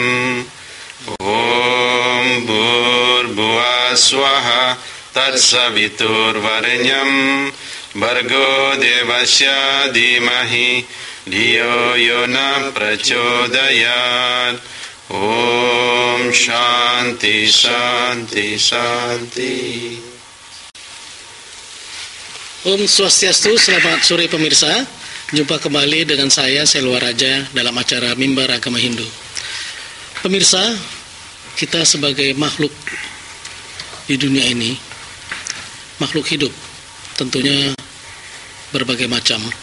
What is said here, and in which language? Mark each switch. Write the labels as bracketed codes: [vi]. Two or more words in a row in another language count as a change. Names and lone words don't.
[sa] ॐ भूर्भुवः स्वः तत्सवितुर्वरेण्यं भर्गो देवस्य धीमहि धियो यो न प्रचोदयात्। Om Shanti Shanti Shanti. Om Swastiastu, [id] selamat sore pemirsa. Jumpa kembali dengan saya Selwa Raja dalam acara Mimbar Agama Hindu. Pemirsa, kita sebagai makhluk di dunia ini, makhluk hidup, tentunya berbagai macam.